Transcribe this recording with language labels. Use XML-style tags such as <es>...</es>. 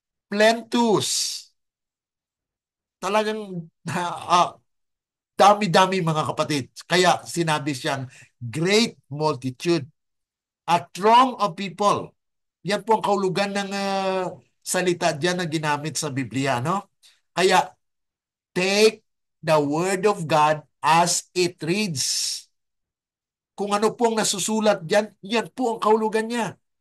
<tl>Plentus. Talagang dami-dami, mga kapatid. Kaya sinabi siyang great multitude.</tl> <en>A throng of people.</en> <tl>Yan po ang kaulugan ng salita diyan na ginamit sa Biblia, no?</tl> <en>Kaya take the word of God as it reads.</en> <tl>Kung ano pong nasusulat diyan, yan po ang kaulugan niya.</tl>